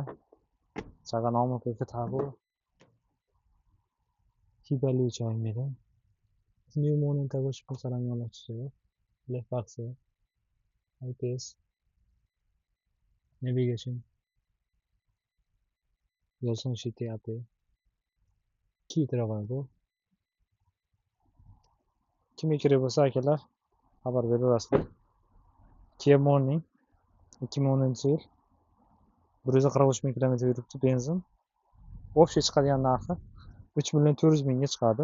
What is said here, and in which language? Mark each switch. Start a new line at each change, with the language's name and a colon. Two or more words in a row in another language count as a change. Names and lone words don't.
Korean: 차가 너무 깨끗하고 휘발유차입니다. 뉴 모닝 타고 싶은 사람이 연락주세요. 블랙박스, IPS, 내비게이션, 여성 시트 앞에 키 들어가고
Uzbek: kimi sayklar xabar berasizlar. Kia Morning 2010 yil 143 ming kilometr yuribdi. Benzin общий chiqadigan narxi 3 400 mingga chiqadi.